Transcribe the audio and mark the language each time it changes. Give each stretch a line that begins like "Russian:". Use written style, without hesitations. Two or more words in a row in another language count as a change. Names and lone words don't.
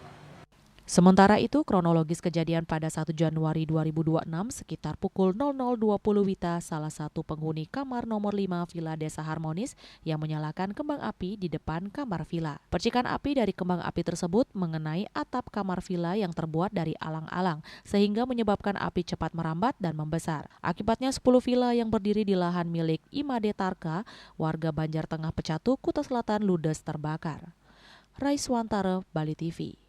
Indonesian: Sementara itu, kronologis kejadian pada 1 Januari 2026 sekitar pukul 00.20 WITA, salah satu penghuni kamar nomor 5 Villa Desa Harmonis yang menyalakan kembang api di depan kamar villa. Percikan api dari kembang api tersebut mengenai atap kamar villa yang terbuat dari alang-alang, sehingga menyebabkan api cepat merambat dan membesar. Akibatnya 10 villa yang berdiri di lahan milik Imade Tarka, warga Banjar Tengah Pecatu, Kuta Selatan ludes terbakar. Raiswantara, Bali TV.